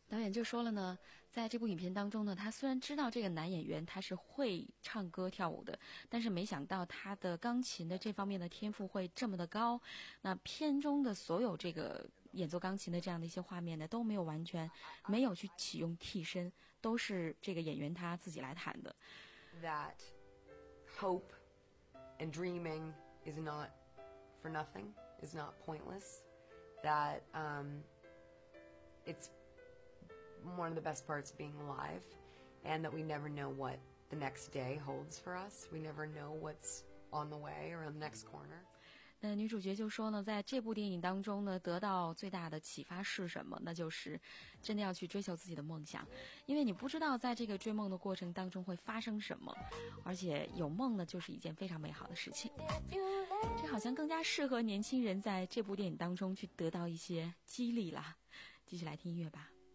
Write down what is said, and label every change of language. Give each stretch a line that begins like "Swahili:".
Chinese: 导演就说了呢，在这部影片当中呢，他虽然知道这个男演员他是会唱歌跳舞的，但是没想到他的钢琴的这方面的天赋会这么的高。那片中的所有这个演奏钢琴的这样的一些画面呢，都没有完全没有去启用替身，都是这个演员他自己来弹的。
English: That hope and dreaming is not for nothing, is not pointless, that it'sone of the best parts of being alive, and that we never know what the next day holds for us. We never know what's on the way or on the next corner.
Chinese: 那女主角就说呢，在这部电影当中呢，得到最大的启发是什么？那就是真的要去追求自己的梦想，因为你不知道在这个追梦的过程当中会发生什么，而且有梦呢，就是一件非常美好的事情。这好像更加适合年轻人在这部电影当中去得到一些激励了。继续来听音乐吧。